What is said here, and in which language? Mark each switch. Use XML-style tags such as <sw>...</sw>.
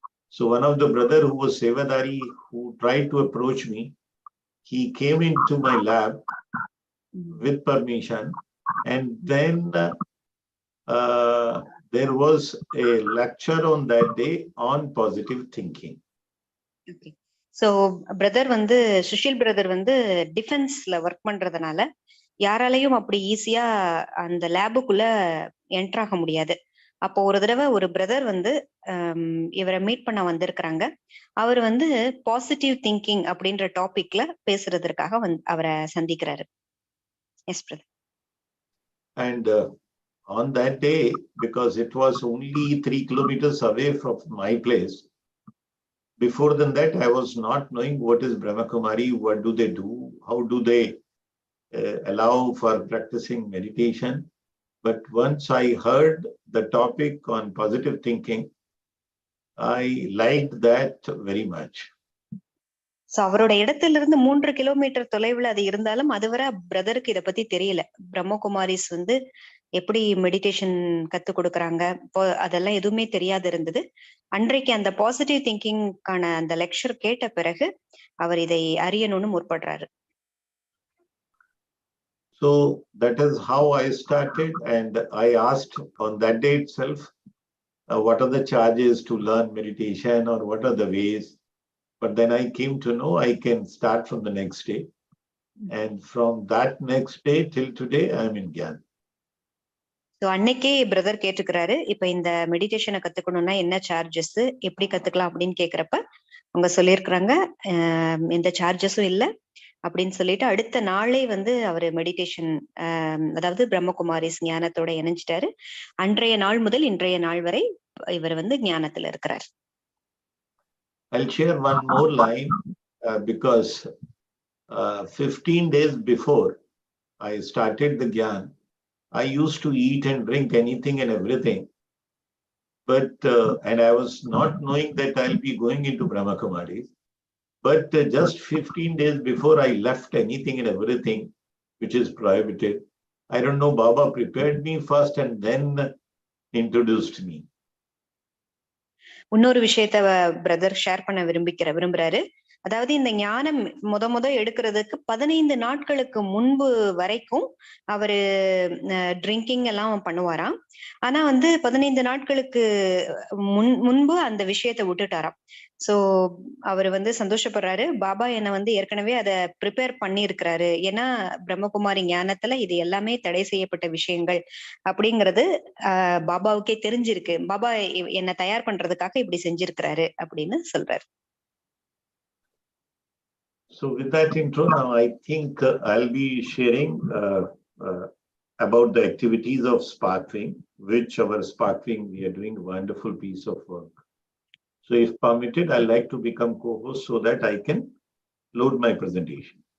<en>So one of the brother who was Sevadari, who tried to approach me, he came into my lab with permission, and then there was a lecture on that day on positive thinking. Okay.</en> <ta>So brother வந்து Sushil brother வந்து டிஃபென்ஸ்ல work பண்றதுனால யாராலையும் அப்படி ஈஸியா அந்த லேபுக்குள்ள enter ஆக முடியாது. அப்போ ஒரு தடவை ஒரு பிரதர் வந்து இவரை மீட் பண்ண வந்திருக்கிறாங்க. அவர் வந்து பாசிட்டிவ் திங்கிங் அப்படின்ற டாபிக்ல பேசுறதற்காக அவரை சந்திக்கிறாரு.</ta> <en>Yes brother. And on that day, because it was only 3 kilometers away from my place, before than that I was not knowing what is Brahmakumari, what do they do, how do they allow for practicing meditation. But once I heard the topic on positive thinking, I liked that very much.</en> <ta>So அவரோட இடத்துல இருந்து 3 kilometre தொலைவுல அது இருந்தாலும் அதுவரை பிரதருக்கு இத பத்தி தெரியல. பிரம்மகுமாரிஸ் வந்து எப்படி மெடிடேஷன் கத்து கொடுக்கறாங்க, அதெல்லாம் எதுவுமே தெரியாது இருந்தது. அன்றைக்கு அந்த பாசிட்டிவ் திங்கிங்கான அந்த லெக்சர் கேட்ட பிறகு அவர் இதை அறியணும்னு முற்படுறாரு.</ta> <en>So that is how I started, and I asked on that day itself, what are the charges to learn meditation, or what are the ways? But then I came to know I can start from the next day. And from that next day till today, I am in Gyan.</en> <ta>So அன்னைக்கே brother கேட்டுக்கிறாரு, இப்ப இந்த மெடிடேஷனை கத்துக்கணும்னா என்ன charges, எப்படி கத்துக்கலாம் அப்படின்னு கேக்குறப்ப அவங்க சொல்லியிருக்கிறாங்க, எந்த சார்ஜஸும் இல்லை அப்படின்னு சொல்லிட்டு அடுத்த நாளே வந்து அவரு மெடிடேஷன் அதாவது பிரம்மகுமாரிஸ் ஞானத்தோட இணைஞ்சிட்டாரு. அன்றைய நாள் முதல் இன்றைய நாள் வரை இவர் வந்து ஞானத்துல இருக்கிறார்.</ta> <en>I'll share one more line because 15 days before I started the Gyan, I used to eat and drink anything and everything. But, and I was not knowing that I'll be going into brahmakumaris. But just 15 days before I left anything and everything, which is prohibited, I don't know, Baba prepared me first and then introduced me.</en> <ta>இன்னொரு விஷயத்த brother share பண்ண விரும்புறாரு. அதாவது இந்த ஞானம் முத எடுக்கிறதுக்கு 15 நாட்களுக்கு முன்பு வரைக்கும் அவரு ட்ரிங்கிங் எல்லாம் பண்ணுவாராம். ஆனா வந்து 15 நாட்களுக்கு முன்பு அந்த விஷயத்த விட்டுட்டாராம். சோ அவர் வந்து சந்தோஷப்படுறாரு, பாபா என்னை வந்து ஏற்கனவே அதை ப்ரிப்பேர் பண்ணி இருக்கிறாரு. ஏன்னா பிரம்மகுமாரி ஞானத்துல இது எல்லாமே தடை செய்யப்பட்ட விஷயங்கள் அப்படிங்கிறது பாபாவுக்கே தெரிஞ்சிருக்கு. பாபா என்னை தயார் பண்றதுக்காக இப்படி செஞ்சிருக்கிறாரு அப்படின்னு சொல்றாரு.</ta> <en>So with that intro, now I think I'll be sharing about the activities of sparkling, which our sparkling, we are doing a wonderful piece of work. So if permitted, I'd like to become co-host so that I can load my presentation.</en>